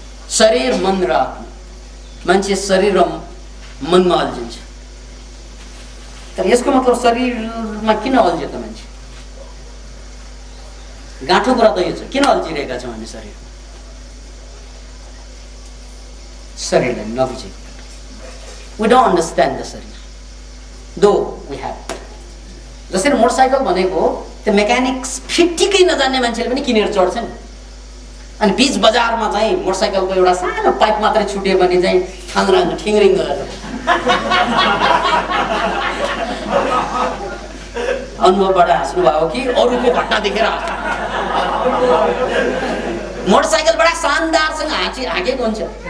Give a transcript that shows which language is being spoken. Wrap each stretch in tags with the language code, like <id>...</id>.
<ne>शरीर, मन र आत्मा। मान्छे शरीर र मनमा अल्झिन्छ। तर यसको मतलब शरीरमा किन अल्झ्यो त मान्छे? गाँठो कुरा त यो छ, किन अल्झिरहेका छौँ हामी शरीरमा? शरीरलाई नबुझेको।</ne> <en>We don't understand the sharir, though we have it.</en> <ne>जसरी मोटरसाइकल भनेको त्यो मेकानिक्स फिटिकै नजान्ने मान्छेले पनि किनेर चढ्छन्। अनि बीच बजारमा चाहिँ मोटरसाइकलको एउटा सानो पाइप मात्रै छुट्यो भने चाहिँ थाङ्राङ ठिङ्रिङ गरेर अनुभवबाट हाँस्नु भयो कि अरूको घटना देखेर मोटरसाइकलबाट शानदारसँग हाँकेको हुन्छ।</ne>